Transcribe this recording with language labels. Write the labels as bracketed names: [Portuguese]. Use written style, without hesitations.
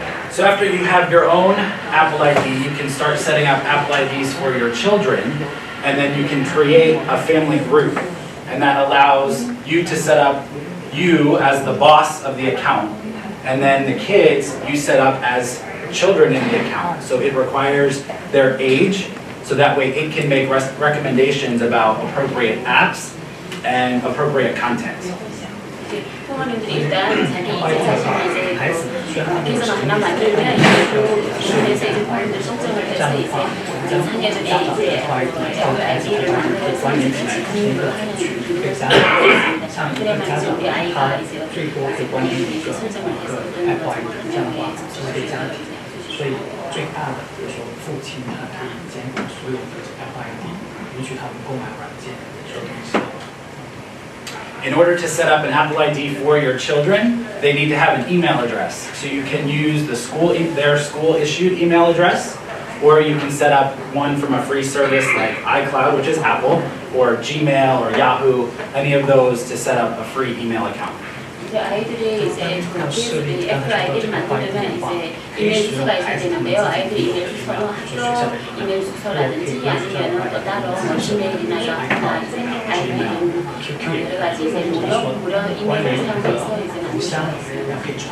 [English] So after you have your own Apple ID, you can start setting up Apple IDs for your children, and then you can create a family group, and that allows you to set up you as the boss of the account, and then the kids you set up as children in the account. So it requires their age, so that way it can make recommendations about appropriate apps and appropriate content. [Korean] 부모님들이 일단 자기 이제 자신이 이제 계정을 하나 만들면 이제 그 부분에서 이제 부모님들 신청을 해서 이제 자녀들이 이제 애플 아이디를 만들어서 같이 등록을 하는 기능을 있습니다. 그래야만 이제 우리 아이가 이제 부모님들이 이제 설정을 해서 등록을 정보를 정리하게 [Chinese] 所以最大的就是说，父亲他可以监管所有的 Apple ID，允许他们购买软件这个东西。 [English] In order to set up an Apple ID for your children, they need to have an email address. So you can use their school issued email address, or you can set up one from a free service like iCloud, which is Apple, or Gmail or Yahoo, any of those to set up a free email account. [Korean] 이제 아이들이 이제 그 애플 아이디를 만들려면 이제 이메일 주소가 있어야 되는데요. 아이들이 이메일 주소는 학교 이메일 주소라든지 아니면 또 따로 뭐 지메일이나 야후나 이제 아니면 여러 가지 이제 무료 이메일을 사용해서 이제 만들 수가 있어요.